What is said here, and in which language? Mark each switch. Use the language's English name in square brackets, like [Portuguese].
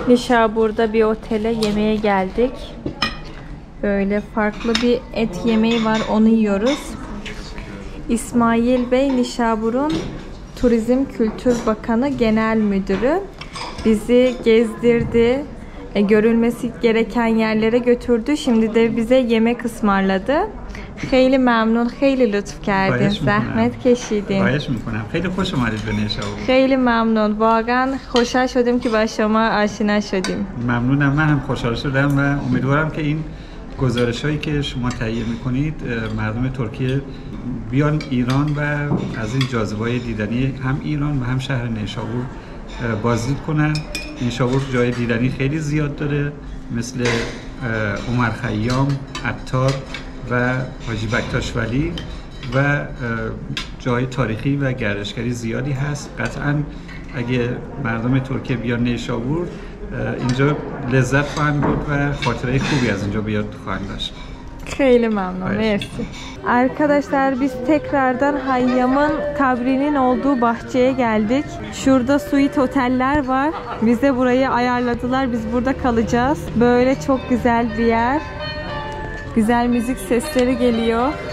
[Turkish] Nişabur'da bir otele yemeğe geldik. Böyle farklı bir et yemeği var, onu yiyoruz. İsmail Bey Nişabur'un Turizm Kültür Bakanı Genel Müdürü bizi gezdirdi. Görülmesi gereken yerlere götürdü. Şimdi de bize yemek ısmarladı. [Persian] خیلی ممنون خیلی لطف کردین زحمت کشیدین خواهش میکنم خیلی خوش اومدید به نشابور خیلی ممنون واقعا خوشحال شدیم که با شما آشنا شدیم ممنونم من هم خوشحال شدم و امیدوارم که این گزارش‌هایی که شما تهیه میکنید مردم ترکیه بیان ایران و از این جاذبه‌های دیدنی هم ایران و هم شهر نیشابور بازدید کنن. نیشابور جای دیدنی خیلی زیاد داره مثل عمر خیام، عطار و حاجی بکتاش ولی و جای تاریخی و گردشگری زیادی هست. قطعا اگه مردم ترکیه بیان نیشابور اینجا لذت خواهند برد و خاطره خوبی از اینجا بیاد خواهند داشت. Kheyli memnun. Merci. [Turkish] Arkadaşlar biz tekrardan Hayyam'ın kabrinin olduğu bahçeye geldik. Şurada suite oteller var. Bize burayı ayarladılar. Biz burada kalacağız. Böyle çok güzel bir yer. Güzel müzik sesleri geliyor.